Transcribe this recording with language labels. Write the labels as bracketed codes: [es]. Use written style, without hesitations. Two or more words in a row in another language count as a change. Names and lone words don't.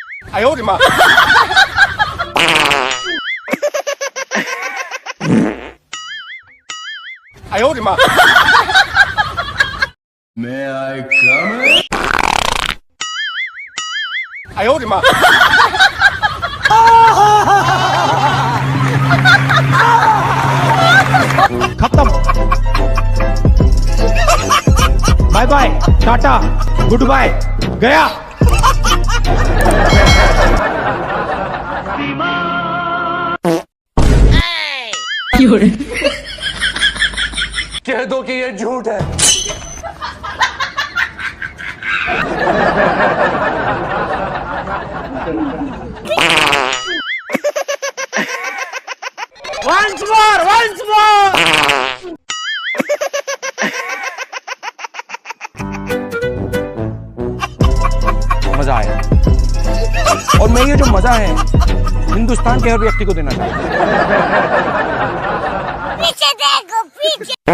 [zh] 哎呦我的妈！哎呦我的妈 [en] May I come in? [zh] 哎呦我的妈 [hi] खत्म। [en] bye bye, [hi] टाटा, [en] good bye, [hi] गया। कह दो कि ये झूठ है [en] Once more, once more. [hi] मजा आया और मैं ये जो मजा है हिंदुस्तान के हर व्यक्ति को देना चाहता हूँ। पीछे देखो पीछे।